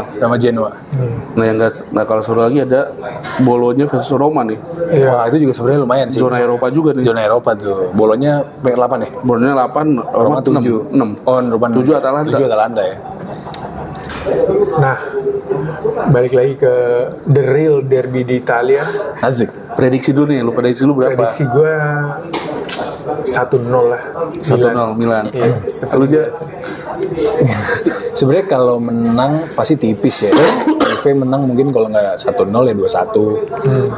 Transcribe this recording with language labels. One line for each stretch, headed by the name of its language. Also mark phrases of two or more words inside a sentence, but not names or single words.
Indonesian: Nah, yang nggak kalah seru lagi ada Bologna versus Roma nih. Iya. Wah, itu juga sebenarnya lumayan sih. Zona Eropa juga nih. Zona Eropa tuh. Bolonya peringkat 8 ya? Bologna 8, Roma 7. 6. Oh, Roma 7 Atalanta. 7 Atalanta ya. Nah, balik lagi ke
English: the real derby
Indonesian: di Italia. Asik. Prediksi dulu nih, prediksi lu berapa? Prediksi gue 1-0 lah. 1-0 Milan. Iya, Lu aja Sebenarnya kalau menang pasti tipis ya. Juve menang mungkin kalau nggak 1-0 ya 2-1.